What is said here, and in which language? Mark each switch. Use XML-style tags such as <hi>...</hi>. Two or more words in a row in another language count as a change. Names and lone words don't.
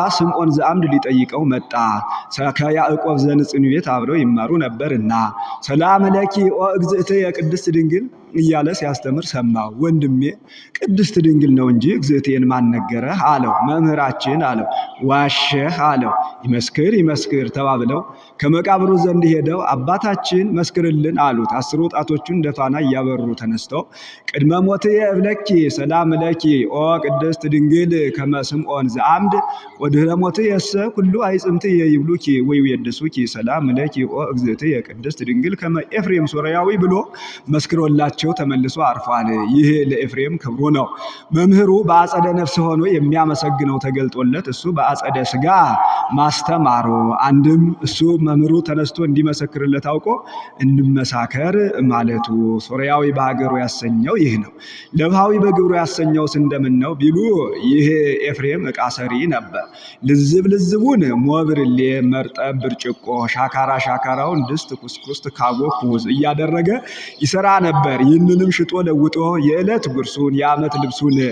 <am>ስምዖን ዘአምድ ሊጠይቀው መጣ። ከያዕቆብ ዘንጽን ቤት አብረው ይማሩ ነበርና</am> <gez>ሰላም ለኪ ኦ እግዝእትየ ቅድስት ድንግል</gez> <am>እያለ ሲያስተምር ሰማው። ወንድሜ ቅድስት ድንግል ነው እንጂ እግዝእትዬን ማን ነገረህ አለው። መምህራችን አለው። ዋሸህ አለው። ይመስክር ተባብለው ከመቃብሩ ዘንድ ሄደው አባታችን መስክርልን አሉት። 10 ወጣቶቹን እንደ ፋና እያበሩ ተነስተው</am> <gez>ቅድመ ሞትየ እብለኪ ሰላም ለኪ ኦ ቅድስት ድንግል ከመ ስምዖን ዘአምድ ወድኅረ ሞትየሰ ኩሉ አይጽምትየ ይብሉኪ ወይቤድሱኪ ሰላም ለኪ ኦ እግዝእትየ ቅድስት ድንግል ከመ ኤፍሬም ሶርያዊ</gez> <am>ብሎ መስክሮላቸው ተመልሶ አርፏል። ይህ ለኤፍሬም ክብሩ ነው። መምህሩ በአጸደ ነፍስ ሆኖ የሚያመሰግነው ተገልጦለት እሱ በአጸደ ሥጋ ማስተማሩ፣ አንድም እሱ መምህሩ ተነስቶ እንዲመሰክርለት አውቆ እንመሳከር ማለቱ ሶርያዊ በሀገሩ ያሰኘው ይህ ነው። ለብሃዊ በግብሩ ያሰኘው እንደምን ነው ቢሉ ይህ ኤፍሬም ዕቃ ሰሪ ነበር። ልዝቡን ሞብርሌ፣ መርጠብ፣ ብርጭቆ፣ ሻካራውን ድስት፣ ኩስኩስት፣ ካቦ፣ ኩዝ እያደረገ ይሰራ ነበር። ይህንንም ሽጦ ለውጦ የዕለት ጉርሱን የዓመት ልብሱን</am>